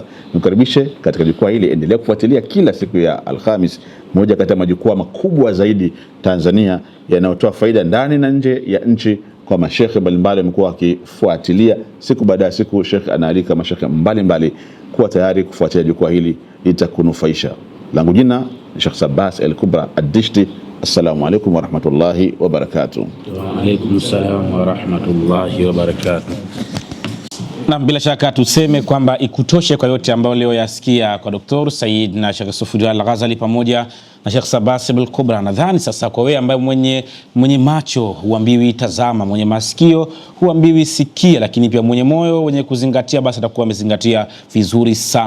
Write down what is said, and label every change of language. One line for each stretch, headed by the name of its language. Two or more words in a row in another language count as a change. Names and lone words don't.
Swahili: Nikaribishe katika jukwaa hili, endelea kufuatilia kila siku ya Alhamis, moja kati ya majukwaa makubwa zaidi Tanzania yanayotoa faida ndani na nje ya nchi kwa mashekhe mbalimbali wamekuwa wakifuatilia siku baada ya siku. Sheikh anaalika mashekhe mbalimbali kuwa tayari kufuatilia jukwaa hili, litakunufaisha. Langu jina Sheikh Sabbas Al-Kubra Ad-Dishti.
Arabic: السلام عليكم ورحمة الله وبركاته. وعليكم السلام ورحمة الله وبركاته.
Swahili: Na bila shaka tuseme kwamba ikutoshe kwa yote ambayo leo yasikia kwa Dr. Said na Sheikh Safudin Al-Ghazali pamoja na Sheikh Sabbas Al-Kubra. Nadhani sasa kwa wewe ambaye mwenye macho huambiwi tazama, mwenye masikio huambiwi sikia, lakini pia mwenye moyo wenye kuzingatia, basi atakuwa amezingatia vizuri sana.